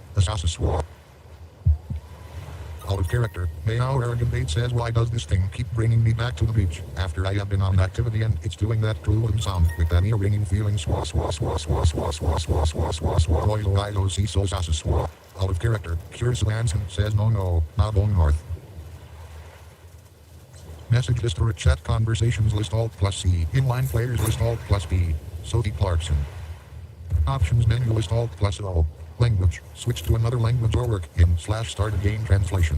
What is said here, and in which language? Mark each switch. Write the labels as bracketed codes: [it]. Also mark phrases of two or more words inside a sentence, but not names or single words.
[en] Sasaswa. Out of character, Mayao arrogant bait says, why does this thing keep bringing me back to the beach after I have been on activity and it's doing that true sound with that ear ringing feeling swa swa swa swa swa swa swa swa swa swa oilo ilo si so sasaswa. Out of character, Curious Lanson says, no, not going north. Message list or chat conversations list alt plus C. Inline players list alt plus B. Sophie Clarkson. Options menu list alt plus O. Language. Switch to another language or work in / start a game translation.